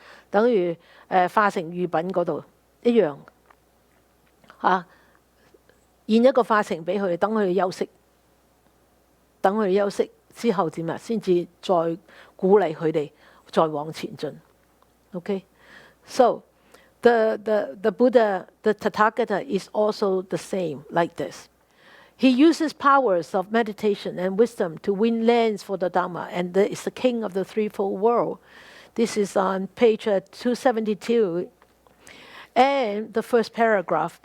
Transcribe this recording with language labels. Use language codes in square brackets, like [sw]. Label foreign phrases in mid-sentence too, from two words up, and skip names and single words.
[yue] 等於化成喻品嗰度一樣現一個化成俾佢哋，等佢哋休息，等佢哋休息之後點啊？先至再鼓勵佢哋再往前進。 [en] Okay，so the Buddha, the Tathagata is also the same like this. He uses powers of meditation and wisdom to win lands for the Dharma, and is the king of the threefold world. This is on page 272 and the first paragraph.